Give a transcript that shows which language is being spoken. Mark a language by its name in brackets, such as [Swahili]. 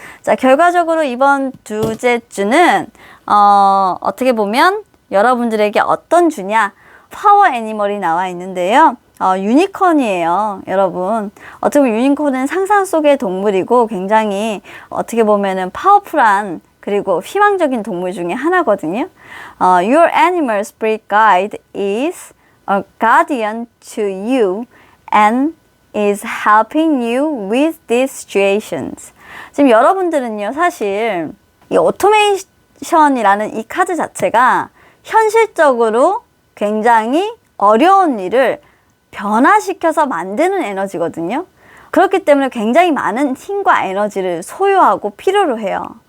[Korean] 자, 결과적으로 이번 두째 주는 어떻게 보면 여러분들에게 어떤 주냐 파워 애니멀이 나와 있는데요. 유니콘이에요, 여러분. 어떻게 보면 유니콘은 상상 속의 동물이고 굉장히 어떻게 보면은 파워풀한 그리고 희망적인 동물 중에 하나거든요. [English] Your animal spirit guide is a guardian to you and is helping you with these situations. [Korean] 지금 여러분들은요, 사실 이 오토메이션이라는 이 카드 자체가 현실적으로 굉장히 어려운 일을 변화시켜서 만드는 에너지거든요. 그렇기 때문에 굉장히 많은 힘과 에너지를 소요하고 필요로 해요.